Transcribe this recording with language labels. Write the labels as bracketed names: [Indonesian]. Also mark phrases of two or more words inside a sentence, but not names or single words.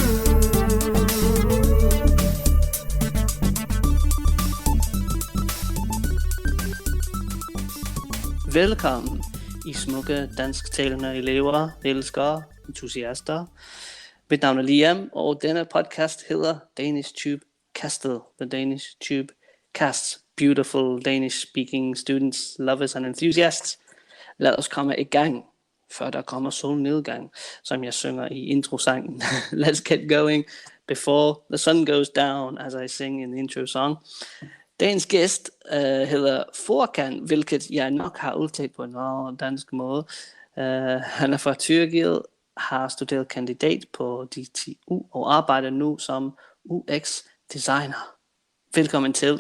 [Danish] Velkommen i smukke dansktalende elever, elskere, entusiaster. Mit navn er Liam, og denne podcast hedder DanishTube Castet. [English] The DanishTube casts beautiful Danish-speaking students, lovers and enthusiasts. [Danish] Lad os komme i gang, før der kommer solnedgang, som jeg synger i introsangen. [English] Let's get going before the sun goes down, as I sing in the intro song. [Danish] Dagens gæst hedder Furkan, hvilket jeg nok har udtalt på en meget dansk måde. Han er fra Tyrkiet, har studeret kandidat på DTU og arbejder nu som UX-designer. Velkommen til.